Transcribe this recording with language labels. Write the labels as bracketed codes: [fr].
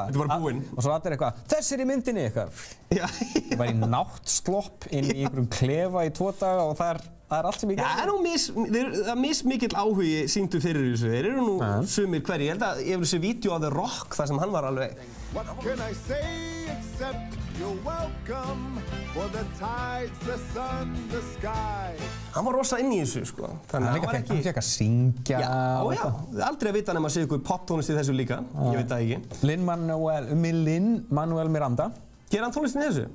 [is] Þetta er bara búinn. Og svo allir eitthvað, þessi í myndinni eitthvað. Já. Ég var í náttslopp inn í einhverjum klefa í 2 daga og það er allt sem ég gerði. Það er mismikill áhugi sýndu fyrir þessu. Þeir eru nú sumir hverju. Ég held að ég vil sé vídeo af The Rock þar sem hann var alveg... [en] What can I say except you're welcome for the tides, the sun, the sky. [is] Hann var rosa inn í þessu, sko. Þannig að hann fekk að syngja. Já. Aldrei að vita nema að segja ykkur poptónlist í þessu líka. Ég veit það ekki. Lin-Manuel Miranda. Gerir hann tónlistin í þessu?